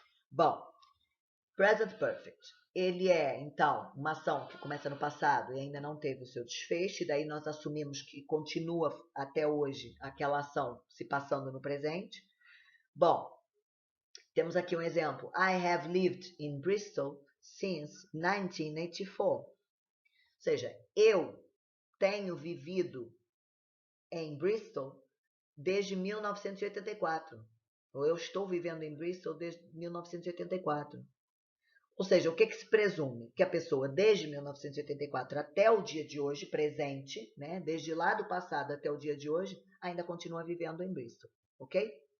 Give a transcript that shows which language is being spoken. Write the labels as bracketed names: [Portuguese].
[Portuguese] Bom, present perfect. Ele é, então, uma ação que começa no passado e ainda não teve o seu desfecho, e daí nós assumimos que continua até hoje aquela ação se passando no presente. Bom, temos aqui um exemplo. [English] I have lived in Bristol since 1984. [Portuguese] Ou seja, eu tenho vivido em Bristol desde 1984. Ou eu estou vivendo em Bristol desde 1984. Ou seja, o que se presume? Que a pessoa, desde 1984 até o dia de hoje, presente, né, desde lá do passado até o dia de hoje, ainda continua vivendo em Bristol, ok?